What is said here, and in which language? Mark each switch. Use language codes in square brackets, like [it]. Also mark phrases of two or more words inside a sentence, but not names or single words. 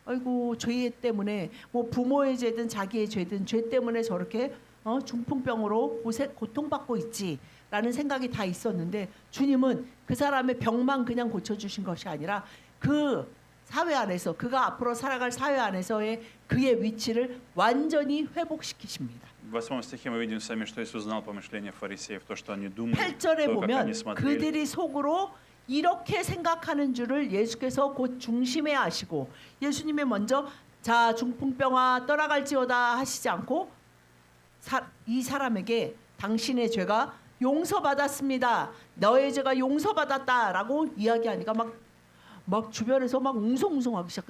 [ko] 아이고 죄 때문에 뭐 부모의 죄든 자기의 죄든 죄 때문에 저렇게 중풍병으로 고통받고 있지라는 생각이 다 있었는데 주님은 그 사람의 병만 그냥 고쳐주신 것이 아니라 그 사회 안에서 그가 앞으로 살아갈 사회 안에서의 그의 위치를 완전히 회복시키십니다. [ru] В 8 стихе мы видим сами, что Иисус знал помышления фарисеев, то, что они думали, [ko] 8절에 [ru] то, как [ko] 보면 [ru] они смотрели. [ko] 그들이 속으로 이렇게 생각하는 줄을 예수께서 곧 중심에 아시고 예수님이 먼저 자 중풍병아 떠나갈지어다 하시지 않고 이 사람에게 당신의 죄가 용서받았습니다. 너의 죄가 용서받았다라고 이야기하니까 막 주변에서 막 웅성웅성하기 시작해요.